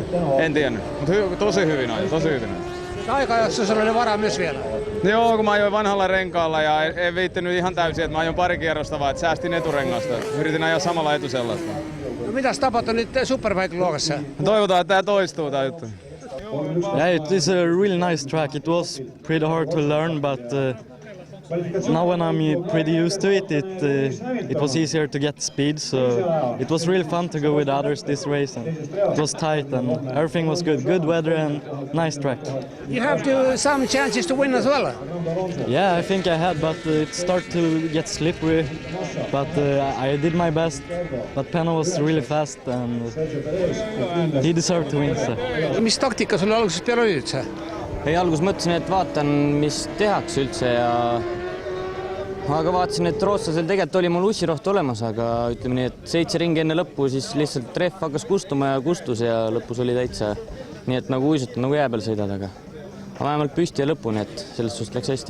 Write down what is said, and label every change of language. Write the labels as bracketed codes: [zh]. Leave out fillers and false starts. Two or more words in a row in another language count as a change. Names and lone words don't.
[fi] En tiennyt, mutta tosi hyvin ajoi, tosi hyvin ajoi. Aikajossa sulla oli varaa myös vielä? Joo, kun mä ajoin vanhalla renkaalla ja en viittinyt ihan täysin, että mä ajoin pari kierrosta vaan, että säästin eturengasta. Yritin ajaa samalla etusellasta. No mitäs tapahtui nyt Superbike-luokassa? Toivotaan, että tää toistuu tää juttu. [en] Yeah, it is a really nice track. It was pretty hard to learn, but now when I'm pretty used to it, it was easier to get speed. So it was really fun to go with others this race, and it was tight and everything was good. Good weather and nice track. You have some chances to win as well? Yeah, I think I had, but it started to get slippery. But I did my best. But Penna was really fast and he deserved to win. So. [et] Mis taktika sul alguses peale oli üldse? Ei, algus mõtlesin, et vaatan, mis tehakse üldse aga vaatasin, et rootslasel tegelikult oli mul ussiroht olemas, aga ütleme nii, et 7 ringi enne lõppu siis lihtsalt rehv hakkas kustuma ja kustus ja lõpus oli täitsa nii, et nagu uisutan, nagu jää peal sõidad, aga vähemalt püsti ja lõpuni, et sellest suust läks hästi.